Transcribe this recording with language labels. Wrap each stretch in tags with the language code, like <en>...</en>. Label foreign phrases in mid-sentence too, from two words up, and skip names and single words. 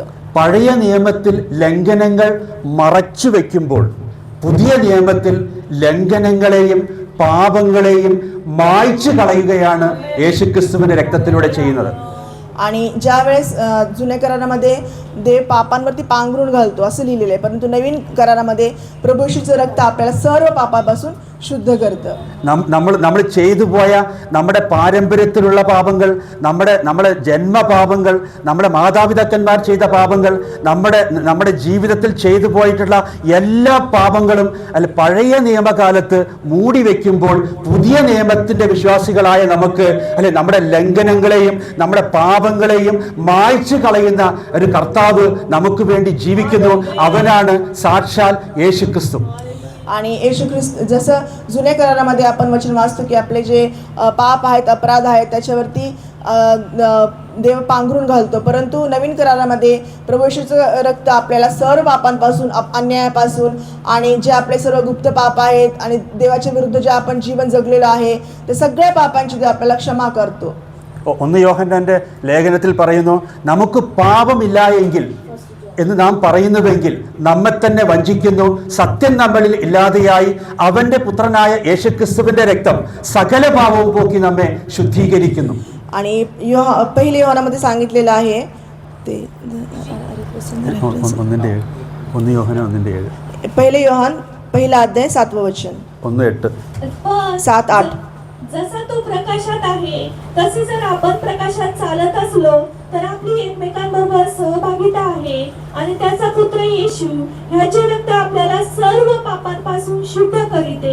<ml>പഴയ നിയമത്തിൽ ലംഘനങ്ങൾ മറച്ചു വെക്കുമ്പോൾ പുതിയ നിയമത്തിൽ ലംഘനങ്ങളെയും പാപങ്ങളെയും മായ്ച്ചു കളയുകയാണ് യേശുക്രിസ്തുവിന്റെ രക്തത്തിലൂടെ ചെയ്യുന്നത്.</ml> <mr>आणि ज्यावेळेस जुन्या करारामध्ये देव पापांवरती पांघरून घालतो असं लिहिलेलं आहे, परंतु नवीन करारामध्ये प्रभू येशूचं रक्त आपल्याला सर्व पापापासून शुद्ध करतं.</mr> <ml>നമ്മൾ ചെയ്തു പോയ നമ്മുടെ പാരമ്പര്യത്തിലുള്ള പാപങ്ങൾ, നമ്മുടെ ജന്മപാപങ്ങൾ, നമ്മുടെ മാതാപിതാക്കന്മാർ ചെയ്ത പാപങ്ങൾ, നമ്മുടെ ജീവിതത്തിൽ ചെയ്തു പോയിട്ടുള്ള എല്ലാ പാപങ്ങളും പഴയ നിയമകാലത്ത് മൂടി വയ്ക്കുമ്പോൾ പുതിയ നിയമത്തിൻ്റെ വിശ്വാസികളായ നമുക്ക് നമ്മുടെ ലംഘനങ്ങളെയും നമ്മുടെ പാപങ്ങളെയും മായ്ച്ചു കളയുന്ന ഒരു കർത്താവ് നമുക്ക് വേണ്ടി ജീവിക്കുന്നു. അവനാണ് സാക്ഷാൽ യേശുക്രിസ്തു.</ml> <mr>आणि येशू ख्रिस्त, जसं जुन्या करारामध्ये आपण वचन वाचतो की आपले जे पाप आहेत, अपराध आहेत, त्याच्यावरती देव पांघरून घालतो, परंतु नवीन करारामध्ये प्रभू येशूचं रक्त आपल्याला सर्व पापांपासून, अन्यायापासून आणि जे आपले सर्व गुप्त पाप आहेत आणि देवाच्या विरुद्ध जे आपण जीवन जगलेलं आहे ते सगळ्या पापांची देव आपल्याला क्षमा करतो.</mr> <ml>1 യോഹന്നാന്റെ ലേഖനത്തിൽ പറയുന്നു, നമുക്ക് പാപമില്ല എങ്കിൽ എന്ന് നാം പറയുന്നുവെങ്കിൽ നമ്മെ തന്നെ വഞ്ചിക്കുന്നു, സത്യം നമ്മളിൽ ഇല്ലാതെയായി അവന്റെ പുത്രനായ യേശുക്രിസ്തുവിന്റെ രക്തം സകല പാപവും പോക്കി നമ്മെ ശുദ്ധീകരിക്കുന്നു.</ml> <mr>आणि पहिले योहानामध्ये सांगितलेलं आहे ते</mr> <ml>1 യോഹന്നാൻ 1:7.</ml> <mr>पहिले योहान 1 7 वचन 1:8. 7-8. जसा तो प्रकाशात आहे तसे जर आपण प्रकाशात चालत असलो तर आपली एकमेकांबरोबर सहभागिता आहे आणि त्याचा पुत्र येशू ह्याचे रक्त आपल्याला सर्व पापांपासून शुद्ध करीते.</mr>